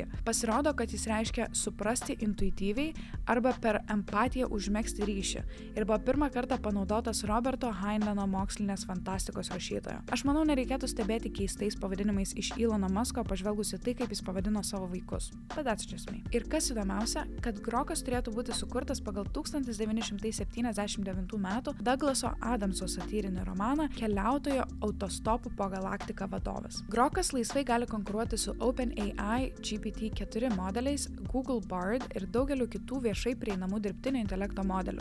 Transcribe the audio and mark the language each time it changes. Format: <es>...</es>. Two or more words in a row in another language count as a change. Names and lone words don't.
<lt>Pasirodo, kad jis reiškia suprasti intuityviai arba per empatiją užmegzti ryšį ir buvo pirmą kartą panaudotas Roberto Heinleino mokslinės fantastikos rašytojo. Aš manau, nereikėtų stebėti keistais pavadinimais iš Elono Musko pažvelgusi tai, kaip jis pavadino savo vaikus.</lt> <en>But that's just me.</en> <lt>Ir kas įdomiausia, kad Grok'as turėtų būti sukurtas pagal 1979 metų Douglaso Adamso satyrinį romaną Keliautojo autostopų po galaktiką vadovas. Grok'as laisvai gali konkuruoti su OpenAI, GPT-4 modeliais, Google Bard ir daugeliu kitų viešai prieinamų dirbtinio intelekto modelių.</lt>